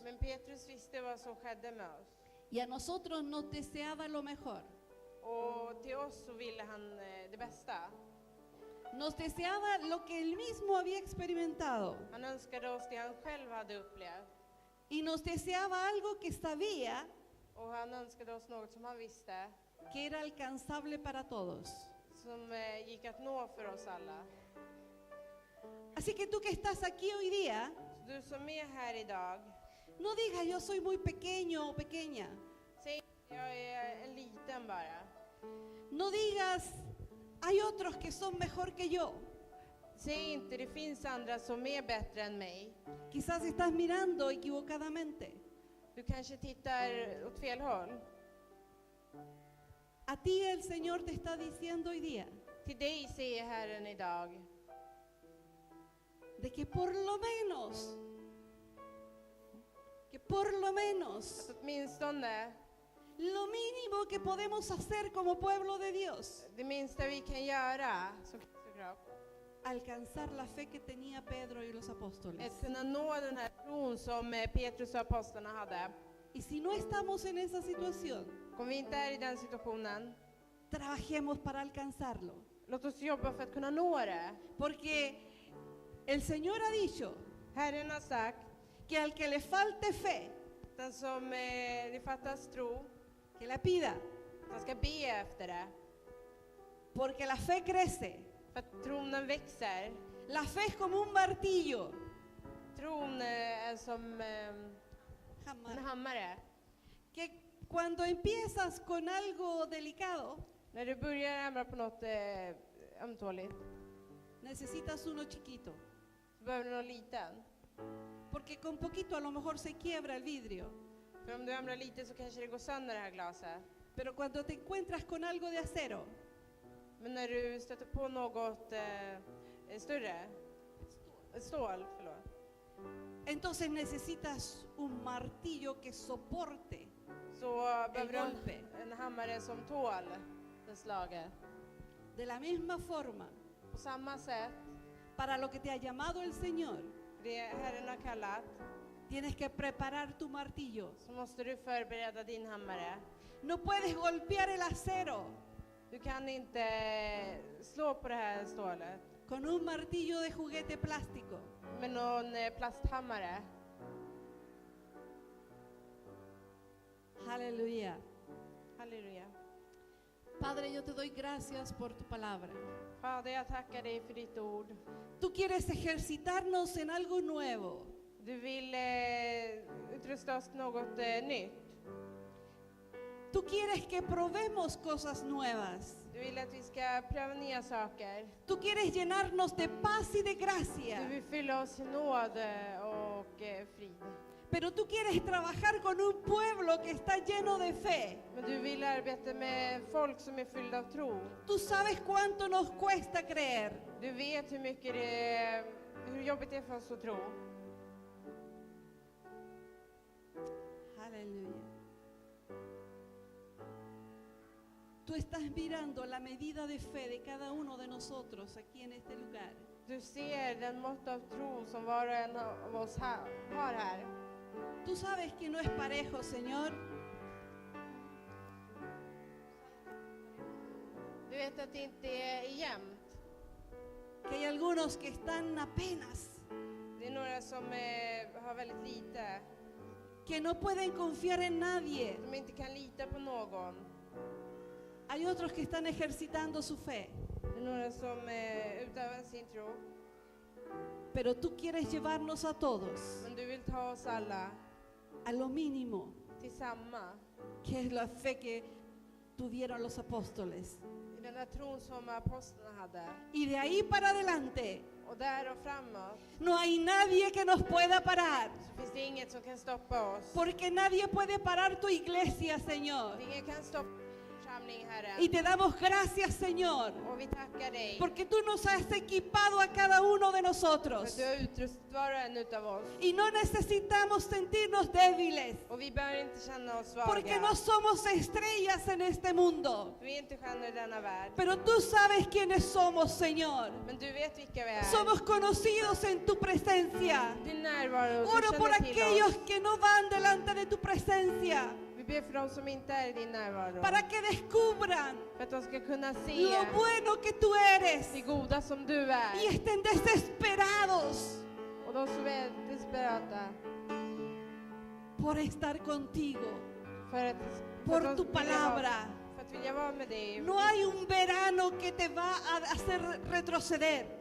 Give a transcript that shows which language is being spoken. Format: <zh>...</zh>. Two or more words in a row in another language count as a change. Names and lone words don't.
<sv>Men Petrus visste vad som skedde med oss.</sv> <es>y a nosotros nos deseaba lo mejor.</es> <sv>Och till oss så ville han det bästa.</sv> <es>Nos deseaba lo que él mismo había experimentado</es> <sv>Han önskade oss det han själv hade upplevt.</sv> <es>y nos deseaba algo que sabía</es> <sv>Och han önskade oss något som han visste,</sv> <es>que era alcanzable para todos.</es> <sv>som gick att nå för oss alla.</sv> <es>Así que tú que estás aquí hoy día,</es> <sv>Så du som är här idag,</sv> <es>no digas yo soy muy pequeño o pequeña.</es> <sv>säg jag är en liten bara.</sv> <es>No digas hay otros que son mejor que yo.</es> <sv>Säg inte det finns andra som är bättre än mig.</sv> <es>Quizás estás mirando equivocadamente.</es> <sv>Du kanske tittar åt fel håll.</sv> <es>A ti el Señor te está diciendo hoy día</es> <sv>Till dig säger Herren idag</sv> <es>de que por lo menos,</es> <sv>att åtminstone</sv> <es>lo mínimo que podemos hacer como pueblo de Dios,</es> <sv>det minsta vi kan göra som Kristi kropp,</sv> <es>alcanzar la fe que tenía Pedro y los apóstoles.</es> <sv>att kunna nå den här tron som Petrus och apostlarna hade.</sv> <es>Y si no estamos en esa situación,</es> <sv>Om vi inte är i den situationen,</sv> <es>trabajemos para alcanzarlo.</es> <sv>låt oss jobba för att kunna nå det.</sv> <es>Porque el Señor ha dicho</es> <sv>Herren har sagt,</sv> <es>que al que le falte fe,</es> <sv>den som det fattas tro,</sv> <es>que la pida,</es> <sv>han ska be efter det.</sv> <es>porque la fe crece.</es> <sv>För att tron den växer.</sv> <es>La fe es como un martillo.</es> <sv>Tron är som en hammare.</sv> <es>Que cuando empiezas con algo delicado,</es> <sv>När du börjar hamra på något ömtåligt,</sv> <es>necesitas uno chiquito.</es> <sv>så behöver du någon liten.</sv> <es>Porque con poquito a lo mejor se quiebra el vidrio.</es> <sv>För om du hamrar lite så kanske det går sönder det här glaset.</sv> <es>Pero cuando te encuentras con algo de acero,</es> <sv>Men när du stöter på något större, stål, förlåt,</sv> <es>entonces necesitas un martillo que soporte.</es> <sv>så behöver du</sv> <es>golpe.</es> <sv>en hammare som tål det slaget.</sv> <es>De la misma forma,</es> <sv>På samma sätt,</sv> <es>para lo que te ha llamado el Señor,</es> <sv>det Herren har kallat,</sv> <es>tienes que preparar tu martillo.</es> <sv>så måste du förbereda din hammare.</sv> <es>No puedes golpear el acero</es> <sv>Du kan inte slå på det här stålet</sv> <es>con un martillo de juguete plástico.</es> <sv>med någon plasthammare.</sv> <es>Aleluya.</es> <sv>Halleluja.</sv> <es>Padre, yo te doy gracias por tu palabra.</es> <sv>Fader, jag tackar dig för ditt ord.</sv> <es>Tú quieres ejercitarnos en algo nuevo.</es> <sv>Du vill utrusta oss till något nytt.</sv> <es>Tú quieres que probemos cosas nuevas.</es> <sv>Du vill att vi ska pröva nya saker.</sv> <es>Tú quieres llenarnos de paz y de</es> <sv>Du</sv> <es>gracia.</es> <sv>vill fylla oss i nåd och frid.</sv> <es>Pero tú quieres trabajar con un pueblo que está lleno de fe.</es> <sv>Men du vill arbeta med folk som är fyllda av tro.</sv> <es>Tú sabes cuánto nos cuesta creer.</es> <sv>Du vet hur jobbigt det är för oss att tro.</sv> <es>Aleluya. Tú estás mirando la medida de fe de cada uno de nosotros aquí en este lugar.</es> <sv>Du ser den mått av tro som var och en av oss har här.</sv> <es>Tú sabes que no es parejo, Señor.</es> <sv>Du vet att det inte är jämnt.</sv> <es>Que hay algunos que están apenas.</es> <sv>Det är några som har väldigt lite.</sv> <es>Que no pueden confiar en nadie.</es> <sv>Som inte kan lita på någon.</sv> <es>Hay otros que están ejercitando su fe.</es> <sv>Det är några som utövar sin tro.</sv> <es>Pero tú quieres llevarnos a todos</es> <sv>Men du vill ta oss alla</sv> <es>a lo mínimo,</es> <sv>till samma.</sv> <es>que es la fe que tuvieron los apóstoles.</es> <sv>I den här tron som apostlarna hade.</sv> <es>Y de ahí para adelante,</es> <sv>Och där och framåt</sv> <es>no hay nadie que nos pueda parar.</es> <sv>så finns det inget som kan stoppa oss.</sv> <es>Porque nadie puede parar tu iglesia, Señor.</es> <sv>Ingen kan stoppa församling, Herre.</sv> <es>Y te damos gracias, Señor,</es> <sv>Och vi tackar dig</sv> <es>porque tú nos has equipado a cada uno de</es> <sv>för</sv> <es>nosotros.</es> <sv>att du har utrustat var och en utav oss.</sv> <es>Y no necesitamos sentirnos débiles,</es> <sv>Och vi behöver inte känna oss</sv> <es>porque</es> <sv>svaga.</sv> <es>no somos estrellas en este mundo.</es> <sv>Vi är inte stjärnor i denna värld.</sv> <es>Pero tú sabes quiénes somos, Señor.</es> <sv>Men du vet vilka vi är.</sv> <es>Somos conocidos en tu presencia.</es> <sv>Din närvaro, du</sv> <es>Oro por</es> <sv>känner till</sv> <es>aquellos</es> <sv>oss.</sv> <es>que no van delante de tu presencia,</es> <sv>Vi ber för de som inte är i din närvaro.</sv> <es>para que descubran</es> <sv>För att de ska kunna se</sv> <es>lo bueno que tú eres</es> <sv>det goda som du</sv> <es>y</es> <sv>är.</sv> <es>estén desesperados</es> <sv>Och de som är desperata</sv> <es>por estar contigo,</es> <sv>för att,</sv> <es>por</es> <sv>att</sv> <es>tu</es> <sv>vilja</sv> <es>palabra.</es> <sv>för att vilja vara med dig.</sv> <es>No hay un verano que te va a hacer retroceder.</es>